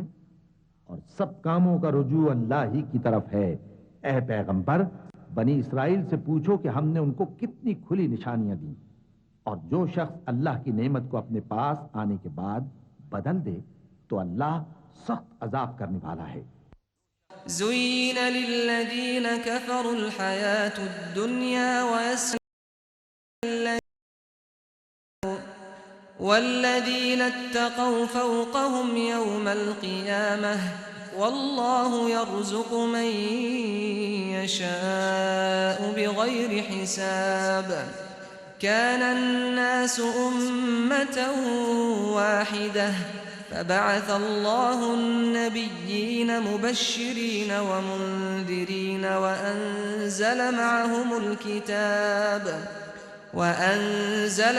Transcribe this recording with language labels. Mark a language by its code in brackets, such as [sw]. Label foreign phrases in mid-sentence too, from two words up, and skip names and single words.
[hi] और सब कामों का रुजू अल्लाह ही की तरफ है। ऐ पैगंबर, बनी इसराइल से पूछो कि हमने उनको कितनी खुली निशानियां दी, और जो शख्स अल्लाह की नेमत को अपने पास आने के बाद बदल दे तो अल्लाह सख्त अजाब करने वाला है। [ar] زين للذين كفروا الحياة الدنيا والذين اتقوا فوقهم يوم القيامة والله يرزق من يشاء بغير حساب. كان الناس أمة واحدة فبعث الله النبيين مبشرين ومنذرين وأنزل